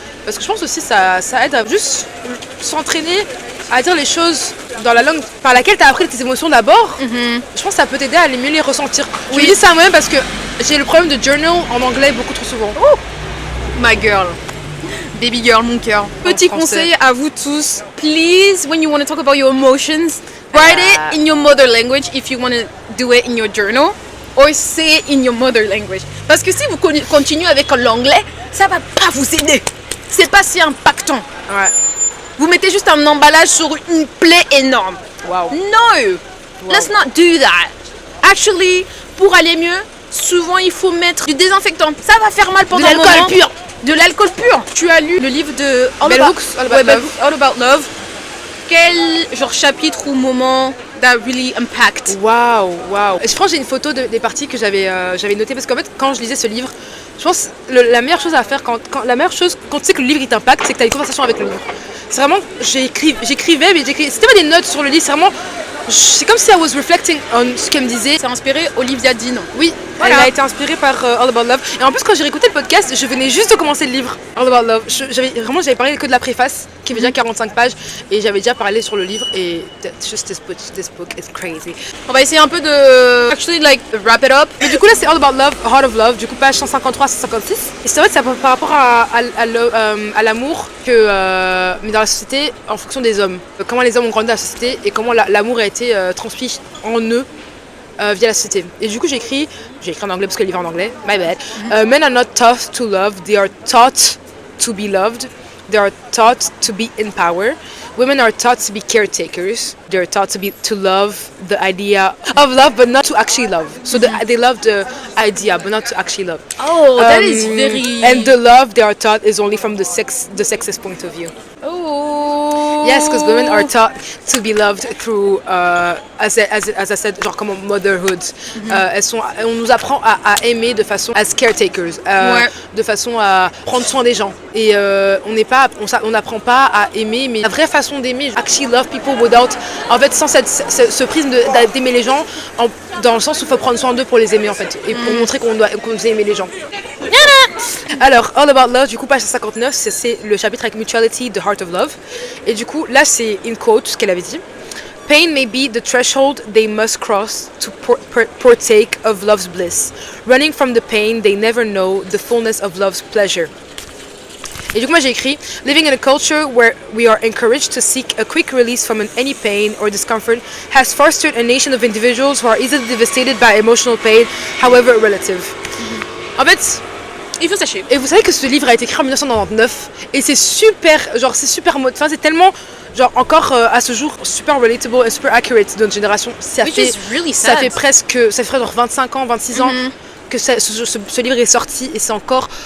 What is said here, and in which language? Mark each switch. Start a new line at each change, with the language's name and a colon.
French: Parce que je pense aussi ça aide à juste s'entraîner à dire les choses dans la langue par laquelle tu as appris tes émotions d'abord. Je pense que ça peut t'aider à mieux les ressentir. Je me dis ça moi-même parce que j'ai le problème de journal en anglais beaucoup trop souvent.
English: Oh, my girl. Baby girl,
French: mon cœur. Petit conseil à vous tous.
English: Please, when you want to talk about your emotions, write it in your mother language if you want to do it in your journal. Or say it in your mother language.
French: Parce que si vous continuez avec l'anglais, ça va pas vous aider. C'est pas si impactant. Ouais. Vous mettez juste un emballage sur une plaie énorme.
English: Wow. No, let's not do that. Actually,
French: pour aller mieux, souvent il faut mettre du désinfectant. Ça va faire mal pendant un moment. De l'alcool pur. De l'alcool pur. Tu as lu le livre de Bell Hooks, All About Love. Quel genre chapitre ou moment
English: that really impact?
French: Waouh. Je pense que j'ai une photo des parties que j'avais notées parce qu'en fait quand je lisais ce livre, je pense la meilleure chose à faire quand tu sais que le livre il t'impacte, c'est que tu as une conversation avec le livre. C'est vraiment j'écrivais mais c'était pas des notes sur le livre, c'est vraiment c'est comme si
English: I was reflecting on
French: ce qu'elle me disait. C'est inspiré Olivia Dean. Oui, voilà. Elle a été inspirée par All About Love. Et en plus, quand j'ai réécouté le podcast, je venais juste de commencer le livre All About Love. J'avais parlé que de la préface, qui avait déjà 45 pages, et j'avais déjà parlé sur le livre.
English: Et just this book is crazy.
French: On va essayer un peu de
English: actually like wrap it up.
French: Mais du coup là, c'est All About Love, Heart of Love. Du coup, page 153-156. Et c'est vrai que c'est par rapport à l'amour mais dans la société, en fonction des hommes. Comment les hommes ont grandi dans la société et comment l'amour a été transmis en eux via la société. Et du coup j'ai écrit en anglais parce que le livre est en anglais,
English: my bad. Men are not taught to love, they are taught to be loved. They are taught to be in power. Women are taught to be caretakers. They are taught to love the idea of love, but not to actually love. So they love the idea, but not to actually love. Oh, that is very. And the love they are taught is only from the sexist point of view. Oh. Yes, because women are taught to be loved through, as I said,
French: genre comme
English: motherhood.
French: On nous apprend à aimer de façon
English: as caretakers,
French: de façon à prendre soin des gens. Et on n'apprend pas à aimer, mais la vraie façon d'aimer,
English: actually love people without,
French: en fait, sans ce prisme d'aimer les gens, dans le sens où il faut prendre soin d'eux pour les aimer en fait, et pour montrer qu'on doit aimer les gens. Alors, All About Love, du coup, page 59, c'est le chapitre avec Mutuality, The Heart of Love. Et du coup, là, c'est une quote, ce qu'elle avait dit.
English: Pain may be the threshold they must cross to partake of love's bliss. Running from the pain, they never know the fullness of love's pleasure.
French: Et du coup, moi, j'ai écrit
English: Living in a culture where we are encouraged to seek a quick release from any pain or discomfort has fostered a nation of individuals who are easily devastated by emotional pain, however relative.
French: En fait, il faut sachez. Et vous savez que ce livre a été écrit en 1999 et c'est super mode. Enfin, c'est tellement encore à ce jour super relatable et super accurate de notre génération. Ça fait presque 25 ans, 26 ans que ce livre est sorti et c'est encore.